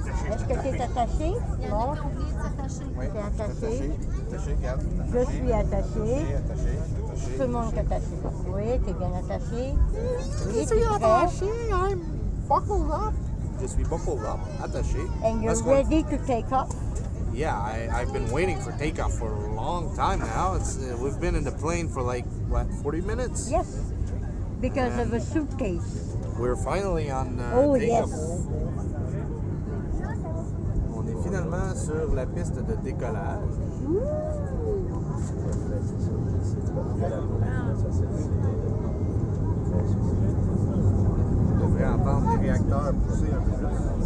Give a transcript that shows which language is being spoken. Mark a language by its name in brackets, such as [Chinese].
[French] Est-ce que tu es attaché? Il y en a qui ont oublié de s'attacher. Oui, T'es attaché. Attaché, regarde. Je suis attaché. Attaché. Tout le monde est attaché. Oui, tu es bien attaché. Oui, tu es prêt. [English] I'm buckled up. [French] Je suis [English] buckled up, [French] attaché. [English] And you're [French] Parce qu'on- [English] ready to take off. Yeah, I've been waiting for takeoff for a long time now. We've been in the plane for like, what, 40 minutes? Yes, because of a suitcase. We're finally on Oh, takeoff. yes. [French] On est finalement sur la piste de décollage. On devrait entendre les réacteurs pousser un peu plus.